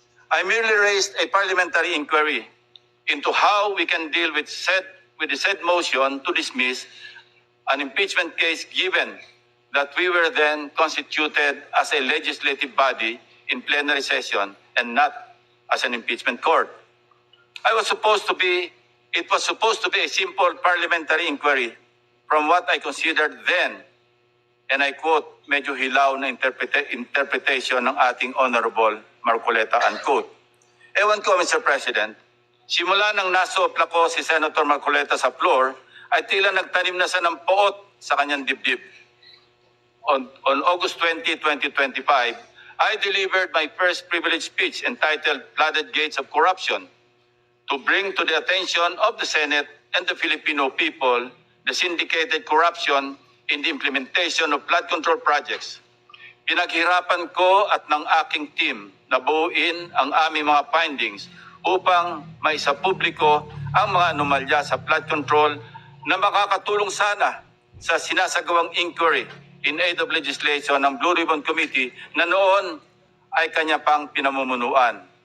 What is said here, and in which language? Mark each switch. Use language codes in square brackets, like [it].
[en] I merely raised a parliamentary inquiry into how we can deal with the said motion to dismiss an impeachment case, given that we were then constituted as a legislative body in plenary session and not as an impeachment court. It was supposed to be a simple parliamentary inquiry from what I considered then, and I quote, [tl] medyo hilaw na interpretation ng ating Honorable Marcoleta, [en] unquote. [tl] Ewan ko, Mr. President, simula nang nasopla ko si Senator Marcoleta sa floor, ay tila nagtanim na sa ng poot sa kanyang dibdib. [en] On August 20, 2025, I delivered my first privilege speech entitled Flooded Gates of Corruption to bring to the attention of the Senate and the Filipino people the syndicated corruption in the implementation of flood control projects. [tl] Pinaghirapan ko at ng aking team na buuin ang aming mga findings upang maisapubliko ang mga anomalya sa flood control na makakatulong sana sa sinasagawang [en] inquiry in aid of legislation [tl] ng Blue Ribbon Committee na noon ay kanya pang pinamumunuan.